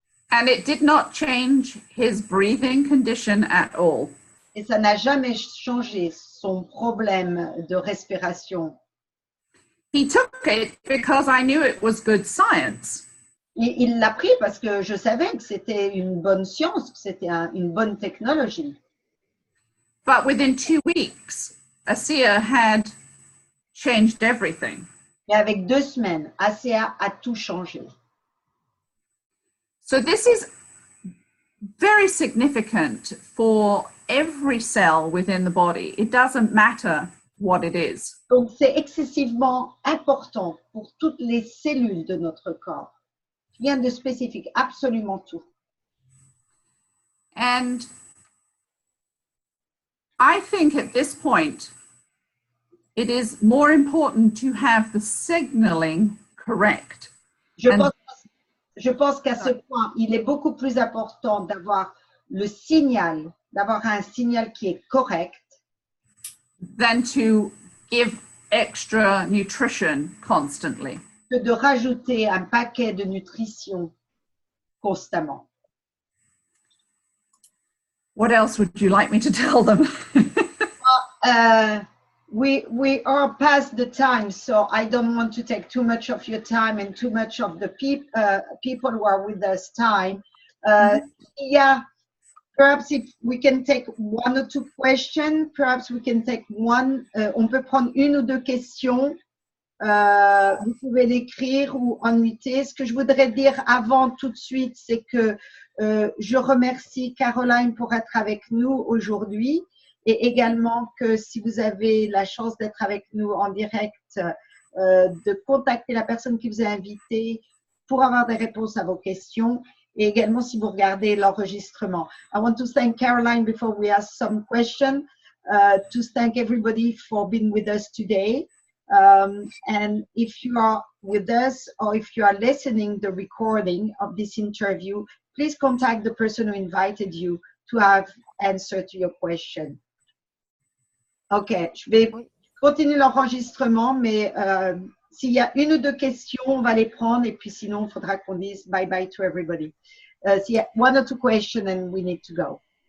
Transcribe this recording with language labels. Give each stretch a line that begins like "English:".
English: And it did not change his breathing condition at all.
French: Et ça n'a jamais changé son problème de respiration.
English: He took it because I knew it was good science.
French: Il l'a pris parce que je savais que c'était une bonne science, que c'était une bonne technologie.
English: But within 2 weeks, ASEA had changed everything.
French: Mais avec 2 semaines, ACA a tout changé.
English: So this is very significant for every cell within the body. It doesn't matter what it is.
French: Donc, c'est excessivement important pour toutes les cellules de notre corps. Rien de spécifique, absolument tout.
English: And I think at this point, it is more important to have the signaling correct.
French: Je pense qu'à ce point, il est beaucoup plus important d'avoir le signal, d'avoir un signal qui est correct,
English: than to give extra nutrition constantly.
French: que de rajouter un paquet de nutrition constamment.
English: What else would you like me to tell them? We are past the time, so I don't want to take too much of your time and too much of the people who are with us time. Yeah, perhaps if we can take one or two questions, perhaps we can take one.
French: On peut prendre une ou deux questions. Vous pouvez l'écrire ou en noter. Ce que je voudrais dire avant tout de suite, c'est que je remercie Caroline pour être avec nous aujourd'hui. Et également que si vous avez la chance d'être avec nous en direct, de contacter la personne qui vous a invité pour avoir des réponses à vos questions. Et également si vous regardez l'enregistrement.
English: I want to thank Caroline before we ask some questions, to thank everybody for being with us today. And if you are with us or if you are listening the recording of this interview, please contact the person who invited you to have answer to your question.
French: Ok, je vais continuer l'enregistrement, mais s'il y a une ou deux questions, on va les prendre et puis sinon, il faudra qu'on dise
English: bye bye to everybody.
French: S'il y a
English: one or two questions and we need to go.